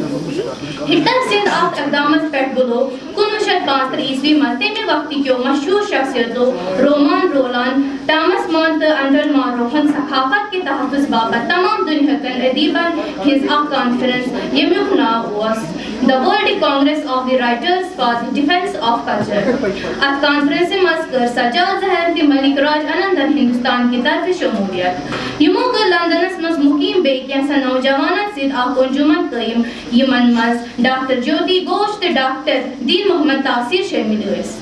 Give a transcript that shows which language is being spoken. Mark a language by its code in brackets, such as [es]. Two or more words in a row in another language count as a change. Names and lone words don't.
[ks] ہٹلر سٕنٛدِ اتھ اقدامس پٮ۪ٹھ بُلو 1935 عیسوی منٛز تمہِ وقتٕکیو مشہوٗر شخصیتو رومان رولان, ٹامس مان تہٕ انڈر مانروہن ثقافت کہِ تحفظ باپتھ تمام دُنیاہکٮ۪ن ادیبن ہٕنٛز اکھ کانفرنس, ییٚمیُک ناو اوس The World Congress of the Writers for the Defense of Culture. اتھ کانفرنسہِ منٛز کٔر سجاد ظہر تہٕ ملک راج آنندن ہندوستان کہِ طرفہٕ شموٗلیت. یِمو کٔر لندنس منٛز مُقیٖم بیٚیہِ کینٛژن نوجوانن سۭتۍ اکھ انجمن قٲیِم, یِمن منٛز ڈاکٹر جیوتی گھوش تہٕ ڈاکٹر دیٖن محمد تاثیر شٲمِل ٲسۍ.